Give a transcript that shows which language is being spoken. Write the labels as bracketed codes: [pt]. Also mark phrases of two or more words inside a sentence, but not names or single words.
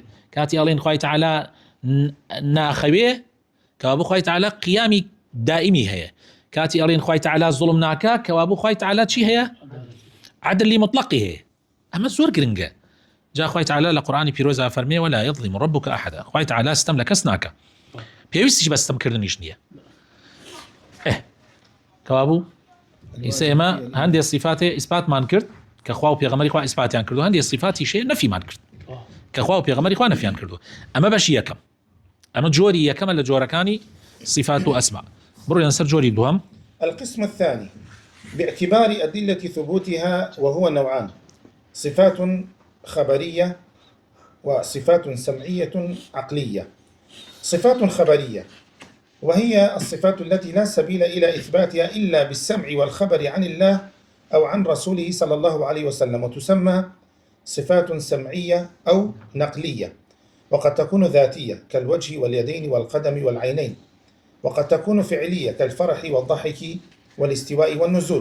[ckb] کاتی ئەڵێن خوای تەعالا ناخەوێ کەوا بۆ خوای تەعالا قیامی دائیمی هەیە. کاتی ئەڵێن خوای تەعالا زوڵم ناکا کەوا بۆ خوای تەعالا چی هەیە؟ عەدلی مطلقی هەیە. ئەمە زۆر گرنگە. جا خوای تەعالا لە قورئانی پیرۆزا فەرمێ: [ar] ولا يظلم ربك أحدا. [ckb] خوای تەعالا ستەم لە کەس ناکە، پێویستیش بە ستەمکردنیش نییە. کەوا بوو ئیسا ئێمە هەندێک صفاتێ ئیسباتمان کرد کە خوا و پێغەمبەری خوا ئیسباتیان کردو، هەندێک صفاتی شێ نەفیمان کرد کە خوا و پێغەمبەری خوا نەفیان کردو. ئەمە بەشی یەکەم، ئەمە جۆری یەکەمە لە جۆرەکانی صفات و ئەسما. بڕۆین سەر جۆری دووەم. [ar] القسم الثاني باعتبار أدلة ثبوتها وهو نوعان: صفات خبرية وصفات سمعية عقلية. صفات خبرية وهي الصفات التي لا سبيل إلى إثباتها إلا بالسمع والخبر عن الله أو عن رسوله صلى الله عليه وسلم، وتسمى صفات سمعية أو نقلية، وقد تكون ذاتية كالوجه واليدين والقدم والعينين، وقد تكون فعلية كالفرح والضحك والاستواء والنزول.